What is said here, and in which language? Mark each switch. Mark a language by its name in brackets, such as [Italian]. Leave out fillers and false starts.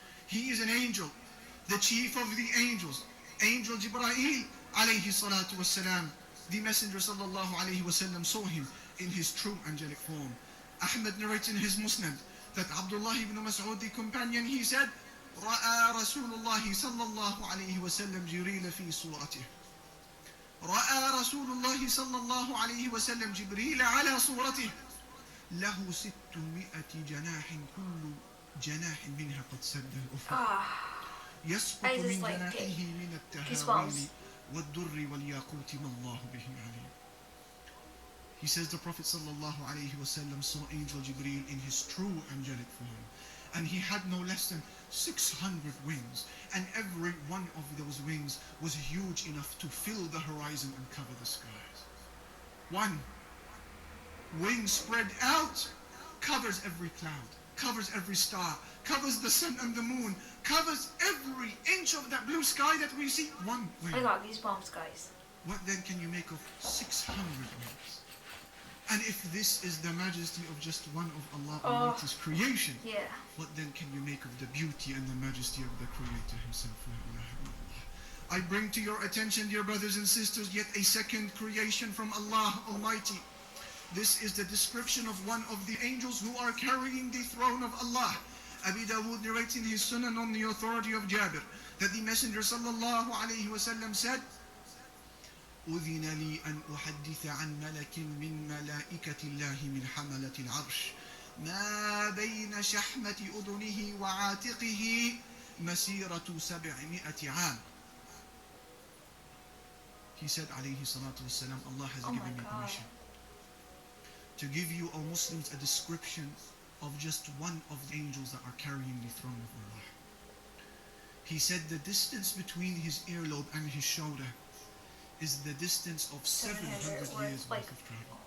[English] He is an angel, the chief of the angels, Angel Jibreel alayhi salatu wassalam. The Messenger sallallahu alayhi wasallam saw him in his true angelic form. Ahmad narrates in his Musnad that Abdullah ibn Mas'ud, the companion, he said, [Arabic] رأى رسول الله صلى الله عليه وسلم جبريل في صورته. رأى رسول الله صلى الله عليه وسلم جبريل على صورته. له 600 جناح كل جناح منها قد سد الأفق. يسقط من جناحه من التهاويل والدر والياقوت ما الله به عليم. [English] He says the Prophet sallallahu alaihi wasallam saw Angel Jibreel in his true angelic form, and he had no less than 600 wings, and every one of those wings was huge enough to fill the horizon and cover the skies. One wing spread out covers every cloud, covers every star, covers the sun and the moon, covers every inch of that blue sky that we see. One wing. I got goosebumps, guys. What then can you make of 600 wings? And if this is the majesty of just one of Allah Almighty's creation, Yeah. what then can you make of the beauty and the majesty of the Creator Himself? La ilaha illallah. I bring to your attention, dear brothers and sisters, yet a second creation from Allah Almighty. This is the description of one of the angels who are carrying the throne of Allah. Abi Dawood narrates in his Sunan on the authority of Jabir that the Messenger sallallahu alayhi wasallam said, [Arabic] أذن لي أن أحدث عن ملك من ملائكة الله من حملة العرش ما بين شحمة أذنه وعاتقه مسيرة 700 عام. [English] He said, alayhi salatu wasalam, Allah has given me permission to give you, O Muslims, a description of just one of the angels that are carrying the throne of Allah. He said the distance between his earlobe and his shoulder is the distance of 700 years worth of travel.